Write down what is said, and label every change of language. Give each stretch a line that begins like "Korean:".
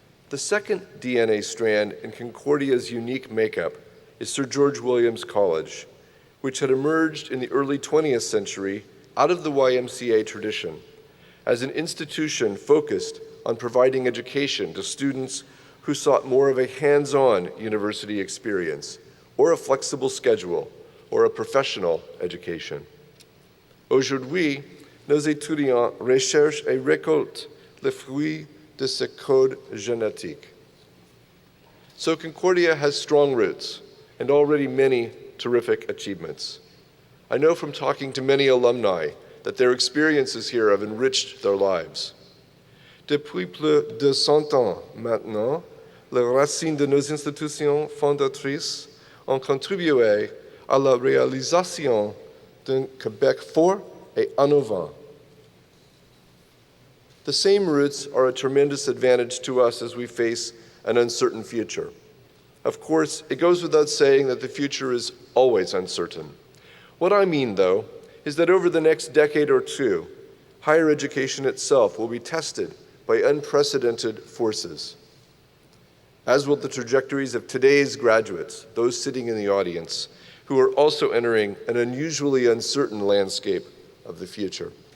English: The second DNA strand in Concordia's unique makeup is Sir George Williams College, which had emerged in the early 20th century out of the YMCA tradition as an institution focused on providing education to students who sought more of a hands-on university experience, or a flexible schedule, or a professional education.
French: Aujourd'hui, nos étudiants recherchent et récoltent les fruits de ce code génétique.
English: So Concordia has strong roots and already many terrific achievements. I know from talking to many alumni that their experiences here have enriched their lives.
French: Depuis plus de 100 ans maintenant, les racines de nos institutions fondatrices ont contribué à la réalisation d'un Québec fort et innovant.
English: The same roots are a tremendous advantage to us as we face an uncertain future. Of course, it goes without saying that the future is always uncertain. What I mean, though, is that over the next decade or two, higher education itself will be tested by unprecedented forces, as will the trajectories of today's graduates, those sitting in the audience, who are also entering an unusually uncertain landscape of the future.